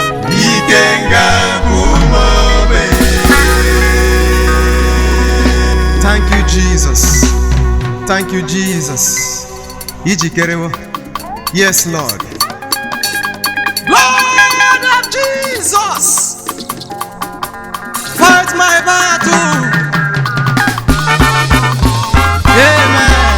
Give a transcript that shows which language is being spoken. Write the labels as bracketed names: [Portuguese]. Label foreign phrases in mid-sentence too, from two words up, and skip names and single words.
[Igbo] Ike nga nkume ogbenye. [English] Thank you, Jesus. Thank you, Jesus. Ijikerewo? Yes, Lord. Blood of Jesus, fight my battle. Amen.